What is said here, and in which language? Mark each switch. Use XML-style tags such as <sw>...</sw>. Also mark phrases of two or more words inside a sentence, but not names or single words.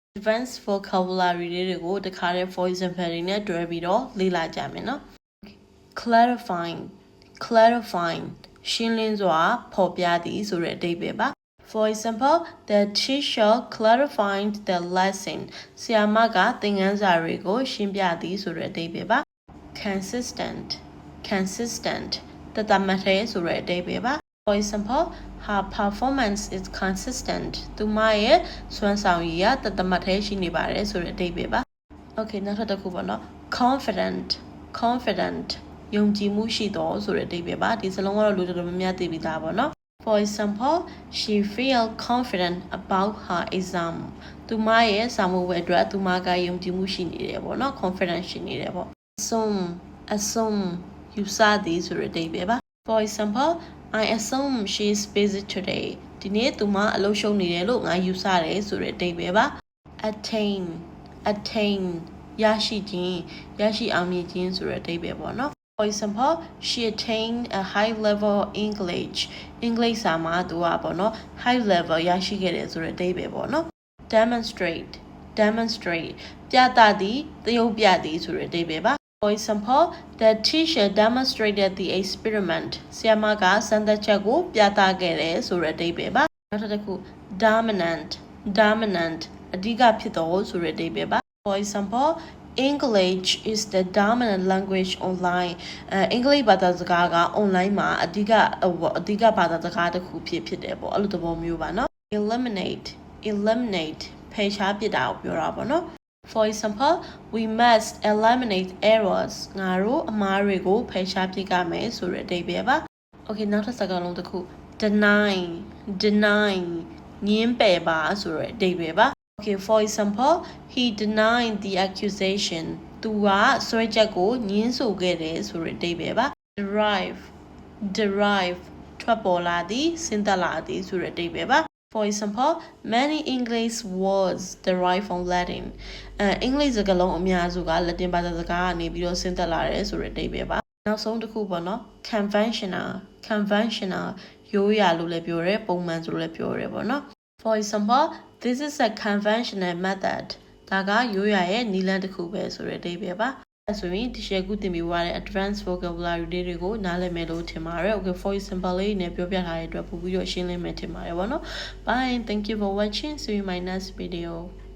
<en>advanced vocabulary</en> <my>တွေကိုတခါတည်း</my> <en>for example</en> <my>တွေနဲ့တွဲပြီးတော့လေ့လာကြမယ်နော် clarifying ရှင်းလင်းစွာဖော်ပြသည်ဆိုတဲ့အဓိပ္ပာယ်ပါ</my> <en>For example, the teacher clarified the lesson.</en> <my>ဆရာမကသင်ခန်းစာတွေကိုရှင်းပြသည်ဆိုတဲ့အဓိပ္ပာယ်ပါ consistent တသမတ်တဲ့ဆိုတဲ့အဓိပ္ပာယ်ပါ</my> <en>For example, her performance is consistent.</en> <my>သူမရဲ့စွမ်းဆောင်ရည်ကတသမတ်တဲ့ရှိနေပါတယ်ဆိုတဲ့အဓိပ္ပာယ်ပါ Okay နောက်ထပ်တစ်ခုပေါ့နော် confident ယုံကြည်မှုရှိသောဆိုတဲ့အဓိပ္ပာယ်ပါဒီစလုံးကတော့လူတော်တော်များများသိပြီးသားပေါ့နော်</my> <en>For example, she feel confident about her exam.</en> <my>သူမရဲ့စာမေးပွဲအတွက်သူမကယုံကြည်မှုရှိနေတယ်ပေါ့နော် confident ရှိနေတယ်ပေါ့ assume ယူဆသည်ဆိုတဲ့အဓိပ္ပာယ်ပါ</my> <en>For example, I assume she is busy today.</en> <my>ဒီနေ့သူမအလုပ်ရှုပ်နေတယ်လို့ငါယူဆတယ်ဆိုတဲ့အဓိပ္ပာယ်ပါ attain ရရှိခြင်းရရှိအောင်မြင်ခြင်းဆိုတဲ့အဓိပ္ပာယ်ပေါ့နော်</my> <en>For example, she attained a high level English.</en> <my>English စာမှာသူကပေါ့နော်</my> <en>high level</en> <my>ရရှိခဲ့တယ်ဆိုတဲ့အဓိပ္ပာယ်ပေါ့နော် demonstrate ပြသသည်သရုပ်ပြသည်ဆိုတဲ့အဓိပ္ပာယ်ပါ</my> <en>For example, the teacher demonstrated the experiment.</en> <my>ဆရာမကစမ်းသပ်ချက်ကိုပြသခဲ့တယ်ဆိုတဲ့အဓိပ္ပာယ်ပါနောက်တစ်ခု dominant အဓိကဖြစ်သောဆိုတဲ့အဓိပ္ပာယ်ပါ</my> <en>For example, English is the dominant language online.</en> <my>အင်္ဂလိပ်ဘာသာစကားက online မှာအဓိကဘာသာစကားတစ်ခုဖြစ်တယ်ပေါ့အဲ့လိုသဘောမျိုးပါနော် eliminate ဖယ်ရှားပစ်တာကိုပြောတာပေါ့နော်</my> <en>For example, we must eliminate errors.</en> <my>ငါတို့အမှားတွေကိုဖယ်ရှားပစ်ကြမယ်ဆိုတဲ့အဓိပ္ပာယ်ပါ Okay နောက်ထပ်စကားလုံးတစ်ခု deny ငင်းပယ်ပါဆိုတဲ့အဓိပ္ပာယ်ပါ</my> <en>Okay, for example, he denied the accusation.</en> <my>သူကဆွဲချက်ကိုငင်းဆိုခဲ့တယ်ဆိုတဲ့အဓိပ္ပာယ်ပါ derive ထွက်ပေါ်လာသည်ဆင်းသက်လာသည်ဆိုတဲ့အဓိပ္ပာယ်ပါ</my> <en>For example, many English words derive from Latin.</en> <my>အင်္ဂလိပ်စကားလုံးအများစုကလက်တင်ဘာသာစကားကနေပြီးတော့ဆင်းသက်လာတယ်ဆိုတဲ့အဓိပ္ပာယ်ပါနောက်ဆုံးတစ်ခုပေါ့နော် conventional ရိုးရာလို့လည်းပြောရဲပုံမှန်ဆိုလို့လည်းပြောရဲပေါ့နော်</my> <en>For example, this is a conventional method.</en> <my>ဒါကရိုးရာရဲ့နည်းလမ်းတစ်ခုပဲဆိုတဲ့အဓိပ္ပာယ်ပါအဲဆိုရင်ဒီရှယ်ခုသင်ပြီးသွားတဲ့</my> <en>advanced vocabulary</en> <my>တွေကိုနားလည်မယ်လို့ထင်ပါတယ်</my> <en>Okay, for example</en> <my>လေးနဲ့ပြောပြထားတဲ့အတွက်ပို့ပြီးတော့ရှင်းလင်းမယ်ထင်ပါတယ်ပေါ့နော်</my> <en>Bye, thank you for watching. See you in my next video.</en>